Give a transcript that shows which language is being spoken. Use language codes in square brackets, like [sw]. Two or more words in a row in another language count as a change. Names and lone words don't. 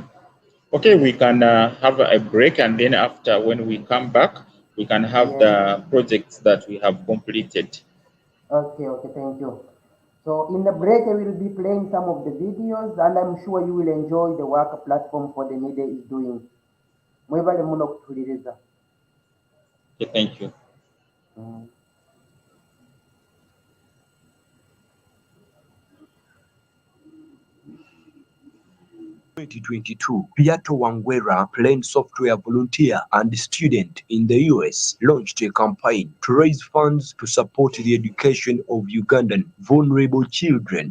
[en] Okay, we can have a break, and then after, when we come back, we can have Yes. the projects that we have completed. Okay, okay, thank you. So in the break, I will be playing some of the videos, and I'm sure you will enjoy the work Platform for the Needy is doing. [ttj] Mwebale muno kutuuliriza. [en] Okay, thank you. Mm. 2022, Piato Wangwera, plain software volunteer and student in the US, launched a campaign to raise funds to support the education of Ugandan vulnerable children.